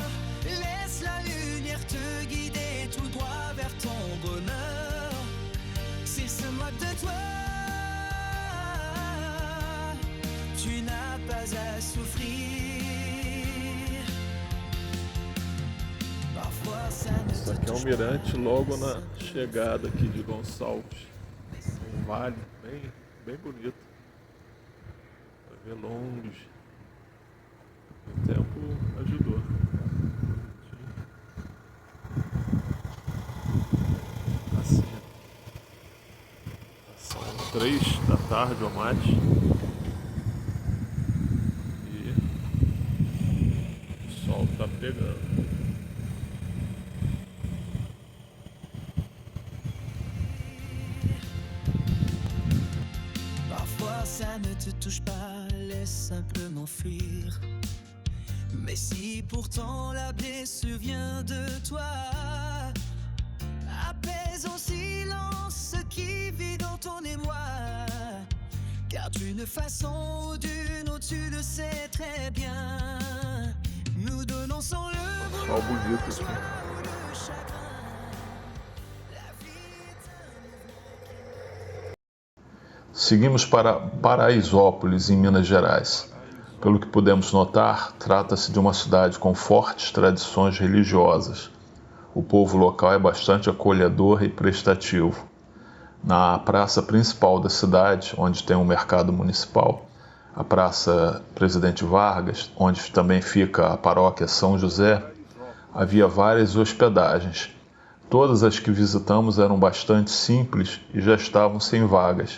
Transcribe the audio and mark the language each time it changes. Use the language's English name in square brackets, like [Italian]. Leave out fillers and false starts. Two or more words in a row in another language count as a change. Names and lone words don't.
[French] Laisse la lumière te guider tout droit vers ton bonheur. S'il se moque de toi, tu n'as pas à souffrir. Parfois ça ne [Portuguese] Isso aqui é um mirante logo na chegada aqui de Gonçalves. Um vale bem bonito. Pra ver longe. O tempo ajudou. Assim. São 3 da tarde ou mais. O sol tá pegando. [French] Parfois ça ne te touche pas, laisse simplement fuir. Mais si pourtant la blessure vient de toi, apaise en silence ce qui vit dans ton émoi. Car d'une façon ou d'une autre, tu le sais très bien. Nous donnons sans le vouloir le joie ou le chagrin. La vie est un mouvement. [Portuguese] Seguimos para Paraisópolis, em Minas Gerais. Pelo que pudemos notar, trata-se de uma cidade com fortes tradições religiosas. O povo local é bastante acolhedor e prestativo. Na praça principal da cidade, onde tem um mercado municipal, a Praça Presidente Vargas, onde também fica a paróquia São José, havia várias hospedagens, Todas as que visitamos eram bastante simples e já estavam sem vagas.